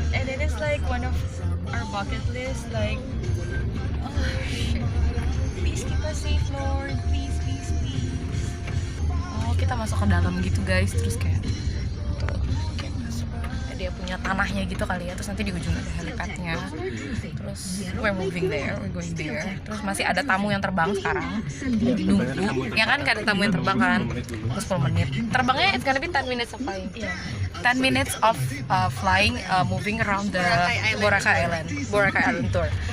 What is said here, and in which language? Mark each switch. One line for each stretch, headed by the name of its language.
English: And it is like one of our bucket list, like, oh shit. Please keep us safe Lord, please, please, please.
Indonesian: Oh, kita masuk ke dalam gitu guys, terus kayak tuh, kayak masuk. Dia punya tanahnya gitu kali ya, terus nanti di ujung ada helipadnya. Terus
English: we're moving there, we're going there.
Indonesian: Terus masih ada tamu yang terbang sekarang. Nunggu. Ya kan, ada tamu yang terbang kan. Terus 10 menit. Terbangnya
English: it's gonna be 10 minutes of flying. 10 minutes of flying, moving around the Boracay Island tour.